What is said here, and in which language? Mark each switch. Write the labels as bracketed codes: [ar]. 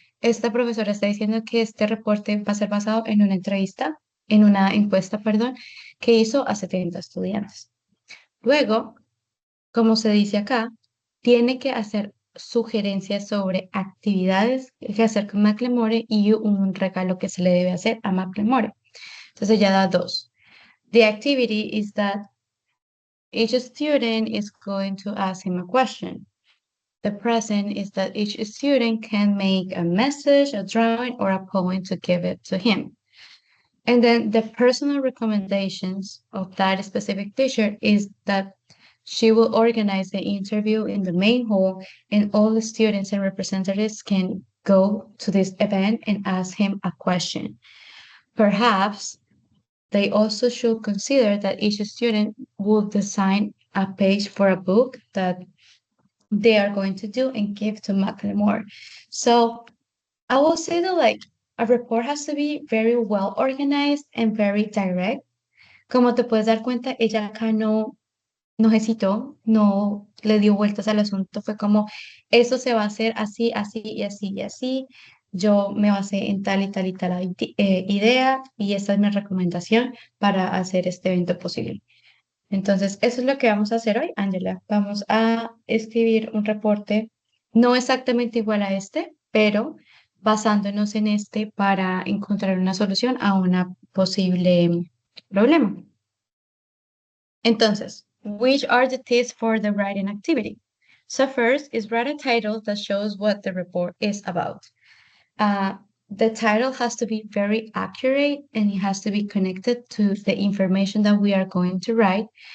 [es] Esta profesora está diciendo que este reporte va a ser basado en una entrevista, en una encuesta, perdón, que hizo a 70 estudiantes. Luego, como se dice acá, tiene que hacer sugerencias sobre actividades que hacer con Macklemore y un regalo que se le debe hacer a Macklemore. Entonces ya da dos. [en] The activity is that each student is going to ask him a question. The present is that each student can make a message, a drawing, or a poem to give it to him. And then the personal recommendations of that specific teacher is that she will organize the interview in the main hall, and all the students and representatives can go to this event and ask him a question. Perhaps they also should consider that each student will design a page for a book that they are going to do and give to Macklemore. So I will say that like a report has to be very well organized and very direct. [es] Como te puedes dar cuenta, ella acá no hesitó, no le dio vueltas al asunto, fue como, eso se va a hacer así, así y así y así. Yo me basé en tal y tal y tal idea y esta es mi recomendación para hacer este evento posible. Entonces, eso es lo que vamos a hacer hoy, Angela. Vamos a escribir un reporte no exactamente igual a este, pero basándonos en este para encontrar una solución a una posible problema. Entonces, [en] which are the tips for the writing activity? So first is write a title that shows what the report is about. The title has to be very accurate and it has to be connected to the information that we are going to write.